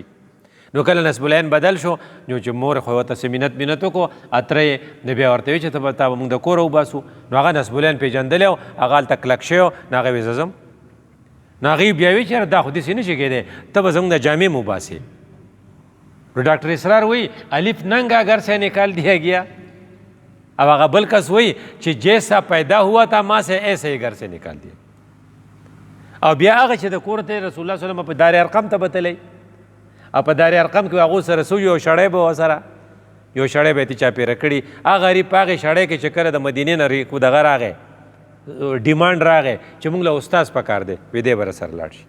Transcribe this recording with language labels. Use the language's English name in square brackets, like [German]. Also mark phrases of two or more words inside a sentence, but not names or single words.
[Pashto] نو کله نصب العین بدل شو نو چې مور خو ورته څه منت وکړو، اتره یې نو بیا ورته وایي چې ته به موږ د کوره وباسو. نو هغه نصب العین پېژندلی و، هغه هلته کلک شوی و. نو هغه وایي زه ځم. نو هغې بیا وایي چې یاره دا خو داسې نه شي کېدی، ته به زموږ د جامې م وباسې. نو ډاکټر اسرار وایي [Urdu] الف ننگا گھر سے نکال دیا گیا. اب [Pashto] هغه بل کس وایي چې [Urdu] جیسا پیدا ہوا تھا ماں سے ایسے ہی گھر سے نکال دیا. [Pashto] او بیا هغه چې د کور ته رسول الله [Arabic] صلی الله علیه وسلم [Pashto] په دار ارقم ته به تللی، او په دار ارقم کې هغو سره سو یو شړی به ورسره، یو شړی به یې چاپېره کړي. هغه غریب په هغې شړی کې چې کله د مدینې نه دغه راغی ډیمانډ راغی چې موږ له استاز پکار دی، وی دی به راسره لاړ شي.